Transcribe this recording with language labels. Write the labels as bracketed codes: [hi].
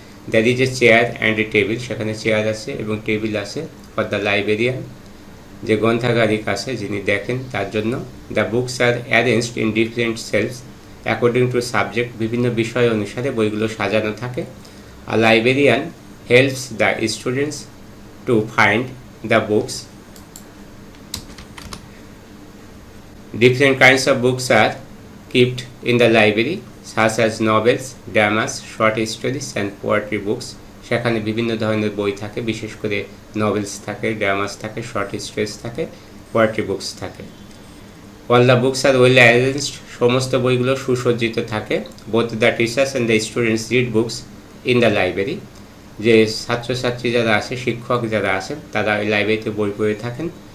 [en] there is a chair and a table, [bn] সেখানে chair আছে এবং টেবিল আছে [en] for the librarian, [bn] যে গ্রন্থাগারিক আছে যিনি দেখেন তার জন্য। [en] the books are arranged in different shelves according to subject, [bn] বিভিন্ন বিষয় অনুসারে বইগুলো সাজানো থাকে। [en] আর librarian helps the students to find the books. Different kinds of books are kept in the library, such as novels, dramas, short stories and poetry books. [bn] সেখানে বিভিন্ন ধরনের বই থাকে, বিশেষ করে নভেলস থাকে, ড্রামাস থাকে, শর্ট স্টোরিজ থাকে, পোয়েট্রি বুকস থাকে। [en] all the books are well arranged, [bn] সমস্ত বইগুলো সুসজ্জিত থাকে। [en] both the teachers and the students read books in the library, [bn] যে ছাত্রছাত্রী যারা আছে, শিক্ষক যারা আছেন তারা ওই লাইব্রেরিতে বই পড়ে থাকেন।